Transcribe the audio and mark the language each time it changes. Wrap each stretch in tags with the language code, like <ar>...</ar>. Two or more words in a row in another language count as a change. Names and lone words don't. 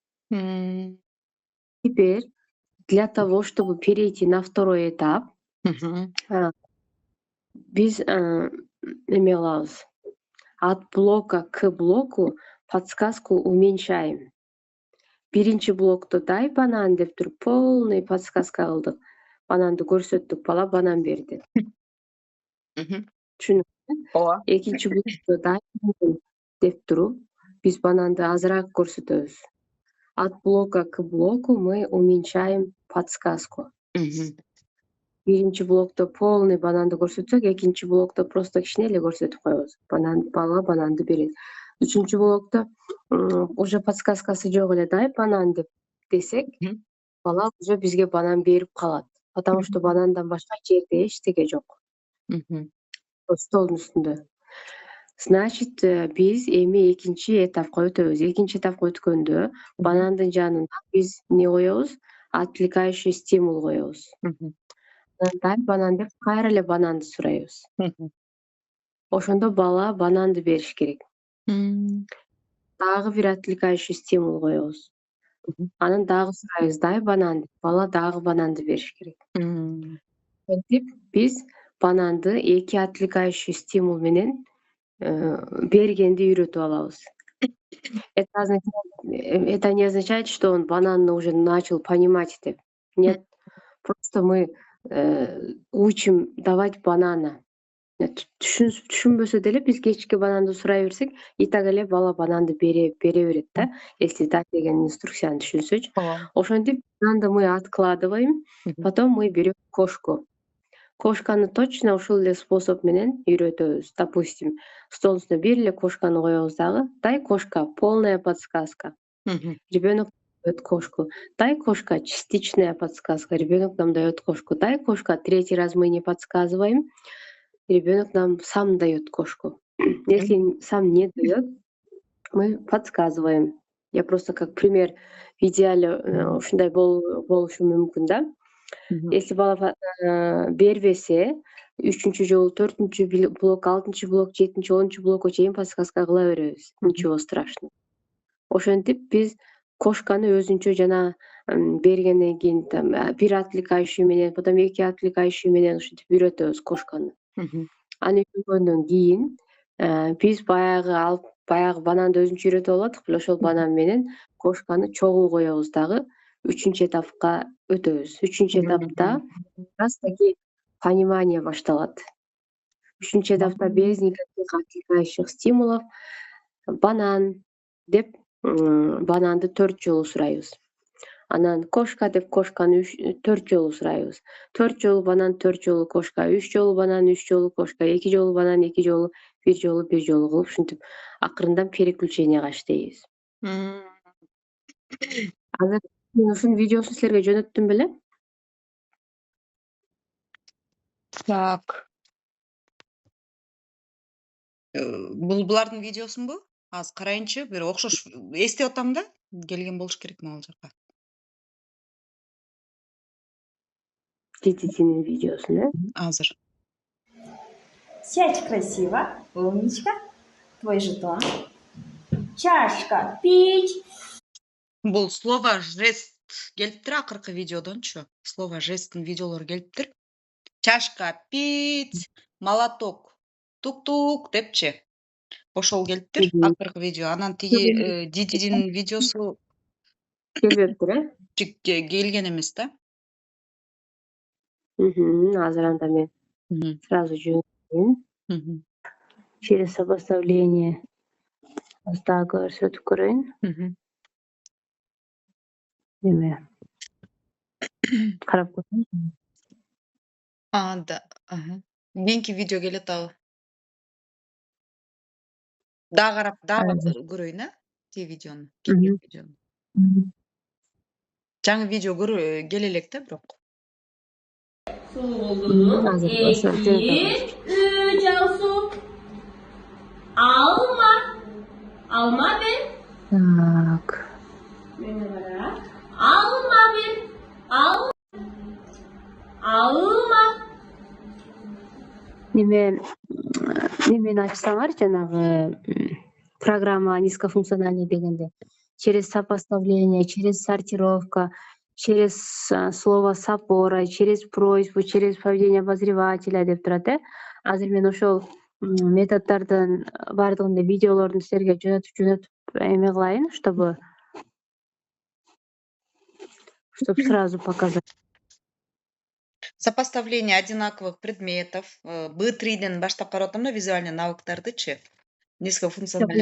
<ru>Теперь для того, чтобы перейти на второй этап,</ru> <ky>биз эме кылабыз.</ky> <ru>От блока к блоку подсказку уменьшаем.</ru> <ky>Биринчи блокто</ky> <ru>дай банан</ru> <ky>деп туруп</ky> <ru>полный подсказка</ru> <ky>кылдык. Бананды көрсөттүк, бала банан берди. Түшүнүңүзбү? Ооба. Экинчи блокто</ky> <ru>дай банан</ru> <ky>деп туруп, биз бананды азыраак көрсөтөбүз.</ky> <ru>От блока к блоку мы уменьшаем подсказку.</ru> <ky>Биринчи блокто полный бананды көрсөтсөк, экинчи блокто просто кичине эле көрсөтүп коебуз. Бала бананды берет. Үчүнчү блокто уже подсказкасы жок эле</ky> <ru>дай банан</ru> <ky>деп десек, бала уже бизге банан берип калат.</ky> <ru>Потому что</ru> <ky>банандан башка жерде эчтеке жок. Столдун үстүндө. Значит, биз эми экинчи этапка өтөбүз. Экинчи этапка өткөндө банандын жанына биз не коебуз?</ky> <ru>Отвлекающий стимул</ru> <ky>коебуз.</ky> <ru>Дай банан</ru> <ky>деп кайра эле бананды сурайбыз. Ошондо бала бананды бериш керек. Дагы бир</ky> <ru>отвлекающий стимул</ru> <ky>коебуз. Анан дагы сурайбыз</ky> <ru>дай банан</ru> <ky>деп, бала дагы бананды бериш керек. Антип биз бананды 2</ky> <ru>отвлекающий стимул</ru> <ky>менен бергенди үйрөтүп алабыз.</ky> <ru>Это не означает, что он бананы уже начал понимать деп. Нет, просто мы учим давать банана.</ru> <ky>Түшүнбөсө деле биз кечки бананды сурай берсек,</ky> <ru>и так</ru> <ky>эле бала бананды бере берет да,</ky> <ru>если дай</ru> <ky>деген инструкцияны түшүнсөчү. Ошентип бананды</ky> <ru>мы откладываем, потом мы берем кошку.</ru> <ky>Кошканы точно ушул эле способ менен үйрөтөбүз. Допустим, стол үстүнө бир эле кошканы коебуз дагы.</ky> <ru>Дай кошка, полная подсказка. Ребенок дает кошку. Дай кошка, частичная подсказка. Ребенок нам дает кошку. Дай кошка, 3-й раз мы не подсказываем. Ребенок нам сам дает кошку. Если сам не дает, мы подсказываем. Я просто как пример в идеале</ru> <ky>ушундай болушу мүмкүн да. Если бала бербесе, 3-чү жолу, 4-чү блок, 6-чы блок, 7-чи, 10-чу блокко чейин подсказка кыла беребиз.</ky> <ru>Ничего страшного.</ru> <ky>Ошентип биз кошканы өзүнчө жана бергенден кийин бир отвлекающий менен,</ky> <ru>потом 2 отвлекающий</ru> <ky>менен ушинтип үйрөтөбүз кошканы. Аны үйрөнгөндөн кийин биз баягы бананды өзүнчө үйрөтүп албадык беле, ошол банан менен кошканы чогуу коебуз дагы 3-чү этапка өтөбүз. 3-чү этапта</ky> <ru>раз таки понимание</ru> <ky>башталат. 3 этапта</ky> <ru>без никаких отвлекающих стимулов</ru> <ky>банан деп бананды 4 жолу сурайбыз. Анан кошка деп кошканы 4 жолу сурайбыз. 4 жолу банан, 4 жолу кошка, 3 жолу банан, 3 жолу кошка, 2 жолу банан, 2 жолу, 1 жолу, 1 жолу кылып ушинтип акырындан переключенияга иштейбиз. Азыр мен ушунун видеосун силерге жөнөттүм беле?</ky> <ru>Так.</ru> <ky>Булардын видеосунбу? Азыр карайынчы, бир окшош эстеп атам да, келген болуш керек могул жака. DDT'nin видеосун, Азыр.</ky> <ru>Сядь красиво, умничка. Твой жетон. Чашка, пить.</ru> <ky>Бул</ky> <ru>слово жест</ru> <ky>келиптир акыркы видеодончу. Слово жесттин видеолору келиптир.</ky> <ru>Чашка, пить, молоток, тук-тук депчи.</ru> <ky>Ошол келиптир акыркы видео. Анан тиги DDT'nin видеосу келбептир, келген эмес да. Азыр анда мен сразу жөнөтөйүн.</ky> <ru>Через сопоставление</ru> <ky>дагы көрсөтүп көрөйүн. Эме карап көрөйүн.</ky> <ru>Да.</ru> <ky>Кийинки видео келет абы. Дагы карап, дагы көрөйүн, тиги видеону, келген видеону. Жаңы видео келе элек да, бирок. Азыр 2, 3 ал суу. Алма. Алма бир.</ky> <ru>Так.</ru> <ky>Алма бир. Алма. Немени ачсаңар жанагы</ky> <ru>программа низкофункциональный</ru> <ky>дегенде</ky> <ru>через сопоставление, через сортировка, через слово с опорой, через просьбу, через поведение обозревателя</ru> <ky>деп турат. Азыр мен ошол методдордун баардыгын видеолорун силерге жөнөтүп эме кылайын,</ky> <ru>чтобы сразу показать. Сопоставление одинаковых предметов.</ru> <ky>B3ден баштап карап атам да, визуальный навыктардычы.</ky> <ru>Низкофункциональный.</ru>